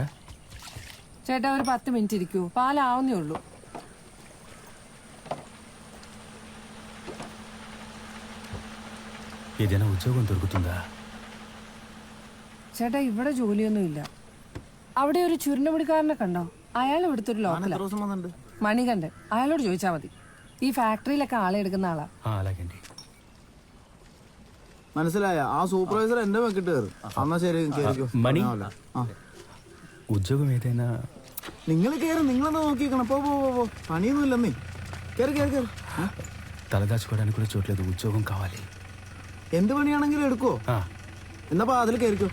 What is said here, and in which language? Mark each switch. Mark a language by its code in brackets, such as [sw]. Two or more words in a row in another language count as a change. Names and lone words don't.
[ml] ചേട്ടാ ഒരു 10 മിനിറ്റ് ഇരിക്കൂ, പാലാവുന്നേ ഉള്ളൂ. [te] ఏదైనా ఉద్యోగం దొరుకుతుందా? [ml] ചേട്ടാ ഇവിടെ ജോലിയൊന്നുമില്ല. അവിടെ ഒരു ചുരുണ്ടുപിടിക്കാരനെ കണ്ടോ? അയാൾ ഇവിടുത്തെ ഒരു ലോക്കലാണ്, മണികണ്ഠൻ. അയാളോട് ചോദിച്ചാൽ മതി. ഈ ഫാക്ടറിയിലൊക്കെ ആളെ എടുക്കുന്ന ആളാ. [te] అలాగండి. [ml] മനസ്സിലായ? ആ സൂപ്പർവൈസർ എന്റെ വെക്കിട്ട് കയറും. എന്നാ ശരി, മണി, [te] ఉద్యోగం ఏదైనా? [ml] നിങ്ങൾ കയറും, നിങ്ങളെന്താ നോക്കിക്കണം. പോ പോ പോ, പണിയൊന്നും ഇല്ലെന്നേ. കയറി കയറി കയറി. [te] తలదాచుకోవడానికి కూడా చోట్లేదు. ఉద్యోగం కావాలి. [ml] എന്ത് പണിയാണെങ്കിലും എടുക്കോ? എന്നപ്പോ അതിൽ കയറിക്കോ.